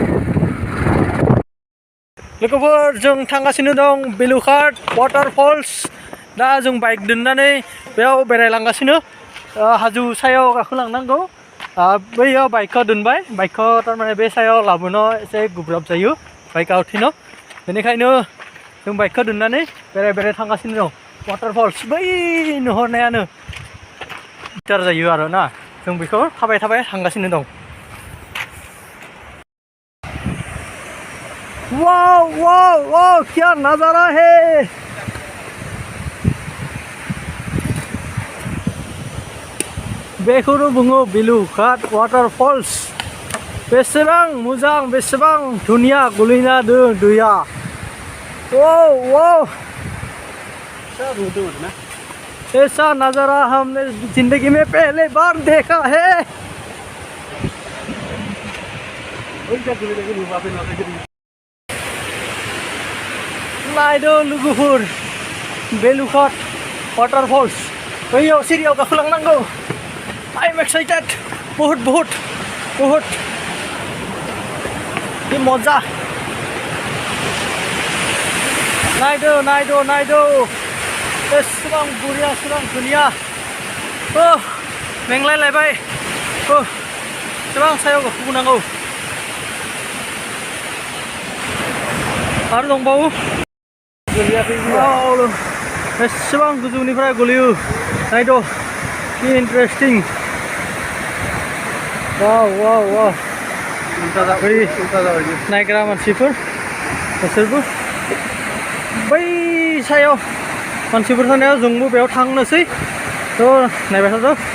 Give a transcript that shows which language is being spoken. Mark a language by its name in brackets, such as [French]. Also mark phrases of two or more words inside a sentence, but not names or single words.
[Bodo] लोगोफोर जों थांगासिनो दं बेलुघाट वाटारफल्स दा जों बाइक दोननानै बेयाव बेरायलांगासिनो हाजो सायाव गाखोलांनांगौ बैयाव बाइकखौ दोनबाय बाइकखौ थारमाने बे सायाव लाबोनो एसे गोब्राब जायो बाइकआ उथिनो बेनिखायनो जों बाइकखौ दोननानै बेराय बेराय थांगासिनो दं वाटारफल्स बै नुहुरनायानो दिगदार जायो आरो ना जों बेखौ थाबाय थाबाय थांगासिनो दं वाव वाव वाव [Hindi] क्या नजारा है [Bodo] बेखौनो बुङो बेलुघाट वाटारफल्स बेसेबां मोजां बेसेबां धुनिया गोलैना दं दैया वाव वाव [Hindi] ऐसा नजारा हमने जिंदगी में पहले बार देखा है [Bodo] नायदो लोगोफोर बेलुघाट वाटारफल्स बैयाव सिरियाव गाखोलांनांगौ [English] I am excited [Hindi] बहुत बहुत बहुत ये मजा [Bodo] नायदो नायदो नायदो बेसेबां बरिया बेसेबां धुनिया मेंलायलायबाय बेसेबां सायाव गाखोबोनांगौ आरो दंबावो बेसेबां गोजौनिफ्राय गोलैयो नायदो इन्टारेस्टिं वाव वाव वाव बै नायग्रा मानसिफोर बिसोरबो बै सायाव मानसिफोर थानायाव जोंबो बेयाव थांनोसै थ' नायबाय थादो